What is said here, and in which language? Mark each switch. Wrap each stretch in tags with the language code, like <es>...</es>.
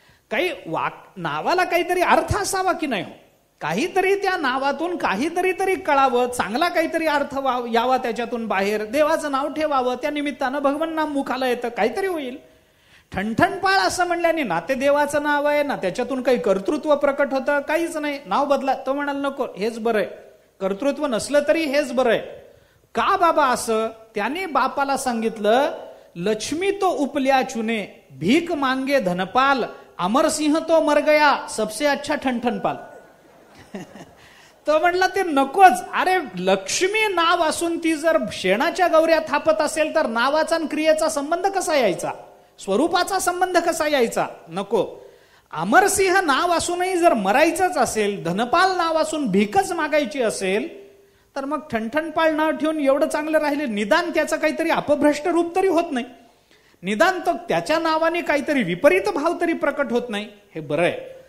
<mr>काही नावाला काहीतरी अर्थ असावा की नाही? काहीतरी त्या नावातून काहीतरी तरी कळावं, चांगला काहीतरी अर्थ यावा त्याच्यातून बाहेर. देवाचं नाव ठेवावं, त्या निमित्तानं भगवान नाम मुखाला येतं, काहीतरी होईल. ठणठणपाळ असं म्हणल्याने ना ते देवाचं नाव आहे ना, त्याच्यातून काही कर्तृत्व प्रकट होतं, काहीच नाही. नाव बदला. तो म्हणाल, नको, हेच बरं आहे. कर्तृत्व नसलं तरी हेच बरं आहे. का बाबा असं? त्याने बापाला सांगितलं,</mr> <hi>लक्ष्मी तो उपल्या चुने, भीक मांगे धनपाल, अमरसिंह तो मर गया, सबसे अच्छा ठणठणपाल.</hi> <mr>तो म्हणला ते नकोच. अरे लक्ष्मी नाव असून ती जर शेणाच्या गौऱ्या थापत असेल तर नावाचा आणि क्रियेचा संबंध कसा यायचा? स्वरूपाचा संबंध कसा यायचा? नको. अमरसिंह नाव असूनही जर मरायचंच असेल, धनपाल नाव असून भीकच मागायची असेल, तर मग ठणठणपाळ नाव ठेवून एवढं चांगलं राहिले, निदान त्याचं काहीतरी अपभ्रष्ट रूप तरी होत नाही, निदान तो त्याच्या नावाने काहीतरी विपरीत भाव तरी प्रकट होत नाही. हे बरं आहे.</mr>